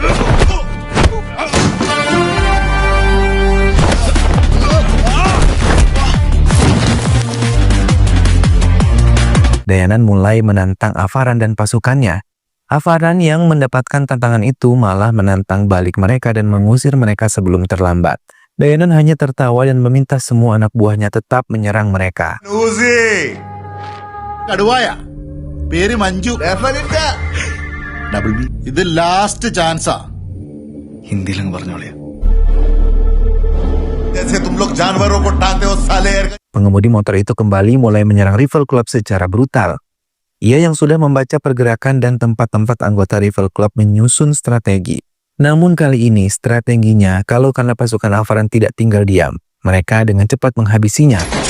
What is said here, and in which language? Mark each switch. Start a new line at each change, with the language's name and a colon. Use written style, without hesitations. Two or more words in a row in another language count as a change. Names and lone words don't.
Indonesian: Dayanan mulai menantang Avaran dan pasukannya. Avaran yang mendapatkan tantangan itu malah menantang balik mereka dan mengusir mereka sebelum terlambat. Dayanan hanya tertawa dan meminta semua anak buahnya tetap menyerang mereka.
Malayalam: കടുവായ പേര് മഞ്ജു ഡബിൾ ബി ഇത്
English: last chance
Malayalam: ഹിന്ദിയിലങ്ങ് പറഞ്ഞോളിയാ.
Hindi: जैसे तुम लोग जानवरों को टांगते हो साले.
Indonesian: Pengemudi motor itu kembali mulai menyerang Rival Club secara brutal. Ia yang sudah membaca pergerakan dan tempat-tempat anggota Rival Club menyusun strategi. Namun kali ini strateginya kalau karena pasukan Avaran tidak tinggal diam, mereka dengan cepat menghabisinya.